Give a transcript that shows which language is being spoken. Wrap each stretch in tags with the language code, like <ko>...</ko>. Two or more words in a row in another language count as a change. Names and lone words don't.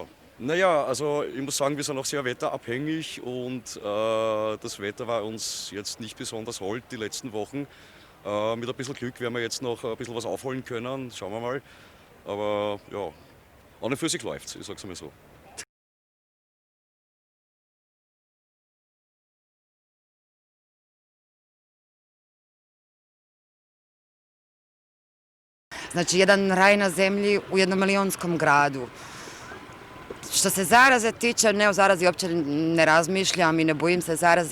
<de>Naja, also ich muss sagen, wir sind auch sehr wetterabhängig und das Wetter war uns jetzt nicht besonders hold die letzten Wochen. Mit ein bisschen Glück werden wir jetzt noch ein bisschen was aufholen können, schauen wir mal. Aber ja, an und für sich läuft's, ich sag's mal so.</de> <hr>Znači, jedan raj na zemlji u jednomilionskom gradu. Što se zaraze tiče, ne o zarazi uopće ne razmišljam i ne bojim se zaraze.</hr>